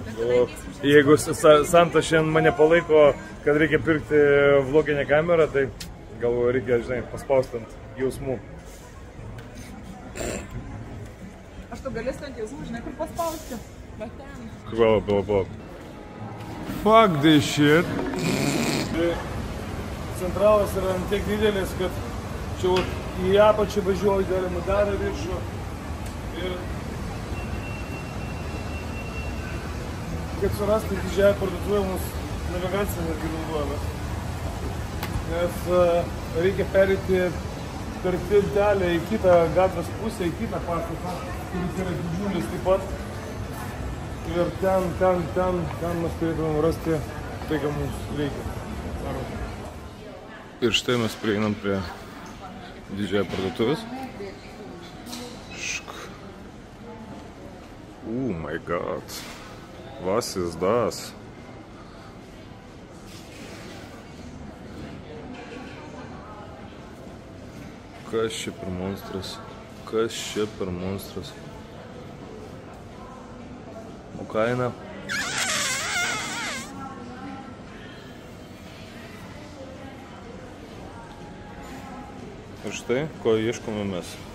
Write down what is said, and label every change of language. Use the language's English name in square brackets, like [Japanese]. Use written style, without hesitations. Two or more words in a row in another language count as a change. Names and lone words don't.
[Lithuanian] O jeigu Santa šiandien mane palaiko, kad reikia pirkti vloginę kamerą, tai galvoju, reikia, žinai, paspausti ant jausmų. Aš tu galėsiu ant jausmų, žinai, kur paspausti. Bet ten. Palauk. [English] Fuck this shit. [Lithuanian] Centralas yra tiek didelis, kad čia į apačią važiuoju, galima dar viršų. Ir kad surasti didžiąją parduotuvę mūsų navigaciją netgi naudojame. Nes reikia perėti per tiltelę į kitą gatvės pusę, į kitą pastatą, kuris yra didžiulis taip pat. Ir ten mes turėtumėm rasti tai, ką mums reikia. Ir štai mes prieinam prie didžiąją parduotuvės. [English] Oh my god. [German] Was ist das? [Lithuanian] Kas čia per monstras? O kaina? Ir štai, ko ieškome mes.